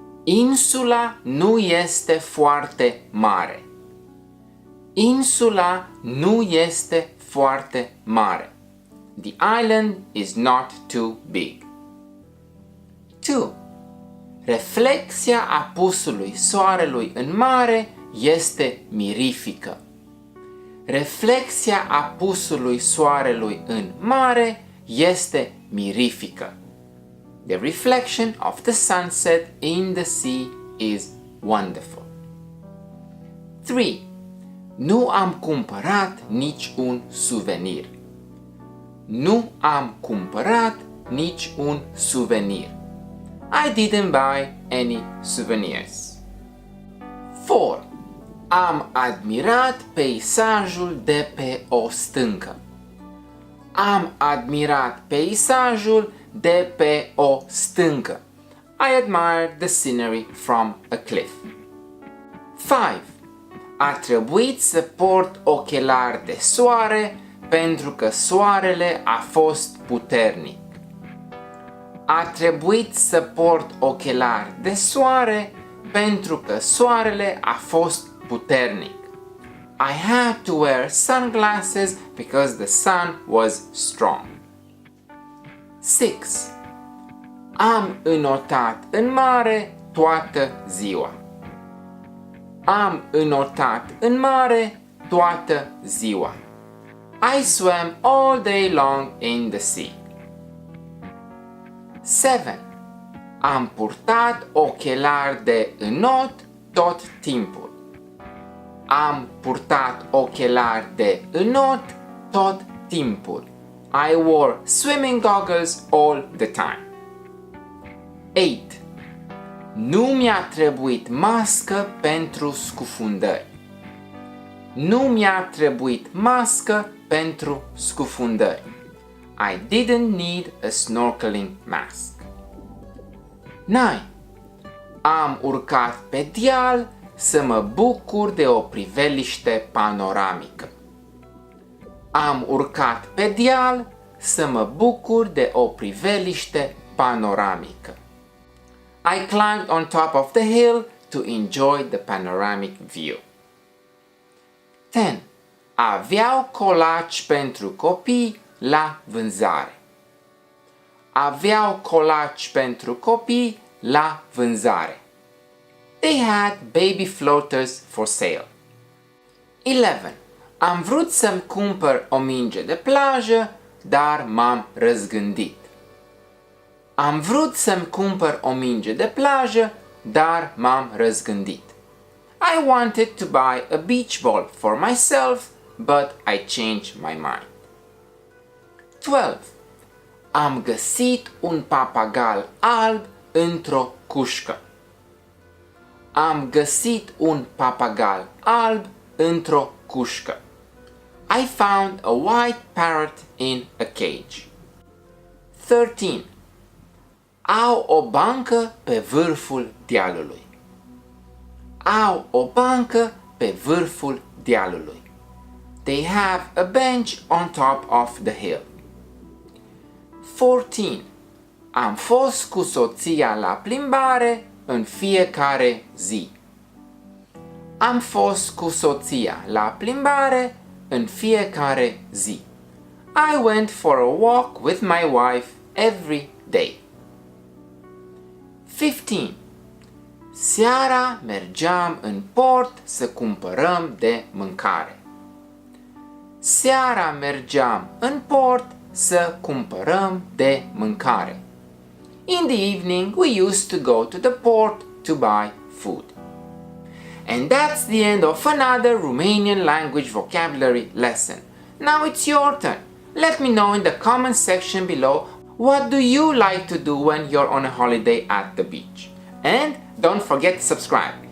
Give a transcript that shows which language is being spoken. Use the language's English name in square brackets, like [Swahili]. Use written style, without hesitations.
[Romanian] Insula nu este foarte mare. Insula nu este foarte mare. [English] The island is not too big. 2. [Romanian] Reflexia apusului soarelui în mare este mirifică. Reflexia apusului soarelui în mare este mirifică. [English] The reflection of the sunset in the sea is wonderful. 3. [Romanian] Nu am cumpărat nici un suvenir. Nu am cumpărat nici un suvenir. [English] I didn't buy any souvenirs. 4. [Romanian] Am admirat peisajul de pe o stâncă. Am admirat peisajul de pe o stâncă. [English] I admired the scenery from a cliff. 5. [Romanian] A trebuit să port ochelari de soare pentru că soarele a fost puternic. A trebuit să port ochelari de soare pentru că soarele a fost puternic. [English] I had to wear sunglasses because the sun was strong. 6. [Romanian] Am înotat în mare toată ziua. Am înotat în mare toată ziua. [English] I swam all day long in the sea. [Romanian] 7. Am purtat ochelari de înot tot timpul. Am purtat ochelari de înot tot timpul. [English] I wore swimming goggles all the time. 8. [Romanian] Nu mi-a trebuit mască pentru scufundări. Nu mi-a trebuit mască pentru scufundări. [English] I didn't need a snorkeling mask. 9. [Romanian] Am urcat pe deal să mă bucur de o priveliște panoramică. Am urcat pe deal să mă bucur de o priveliște panoramică. [English] I climbed on top of the hill to enjoy the panoramic view. 10. [Romanian] Aveau colaci pentru copii la vânzare. Aveau colaci pentru copii la vânzare. [English] They had baby floaters for sale. 11. [Romanian] Am vrut să-mi cumpăr o minge de plajă, dar m-am răzgândit. Am vrut să-mi cumpăr o minge de plajă, dar m-am răzgândit. [English] I wanted to buy a beach ball for myself, but I changed my mind. 12. [Romanian] Am găsit un papagal alb într-o cușcă. Am găsit un papagal alb într-o cușcă. [English] I found a white parrot in a cage. 13. [Romanian] Au o bancă pe vârful dealului. Au o bancă pe vârful dealului. [English] They have a bench on top of the hill. 14. [Romanian] Am fost cu soția la plimbare în fiecare zi. Am fost cu soția la plimbare în fiecare zi. [English] I went for a walk with my wife every day. 15. [Romanian] Seara mergeam în port să cumpărăm de mâncare. Seara mergeam în port să cumpărăm de mâncare. [English] In the evening we used to go to the port to buy food. And that's the end of another Romanian language vocabulary lesson. Now it's your turn. Let me know in the comment section below what do you like to do when you're on a holiday at the beach. And don't forget to subscribe.